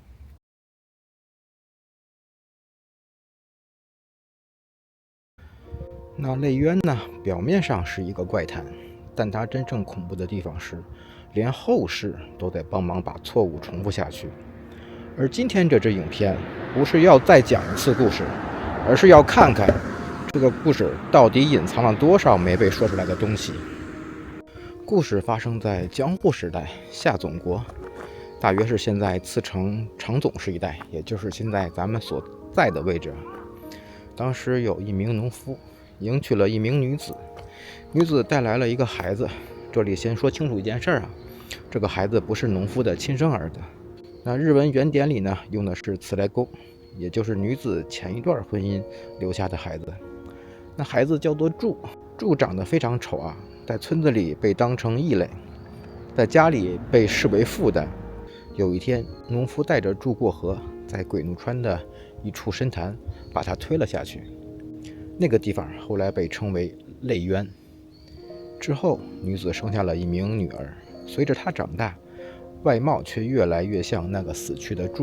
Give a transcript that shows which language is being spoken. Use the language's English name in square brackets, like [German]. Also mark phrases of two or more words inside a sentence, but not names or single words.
[Chinese] 那淚淵呢，表面上是一個怪談，但它真正恐怖的地方是，連後世都在幫忙把錯誤重複下去。而今天這支影片不是要再講一次故事，而是要看看這個故事到底隱藏了多少沒被說出來的東西。故事發生在江戶時代下總國，大約是現在茨城长总市一帶，也就是現在咱們所在的位置。當時有一名農夫迎娶了一名女子，女子帶來了一個孩子。這裡先說清楚一件事這個孩子不是農夫的親生兒子。那日文原典裡呢，用的是次来沟，也就是女子前一段婚姻留下的孩子。那孩子叫做柱，柱长得非常醜在村子裡被當成異類，在家裡被視為負擔。有一天，農夫帶着柱過河，在鬼怒川的一處深潭把他推了下去。那個地方後來被稱為淚淵。之後，女子生下了一名女兒，隨着她長大，外貌卻越來越像那個死去的柱。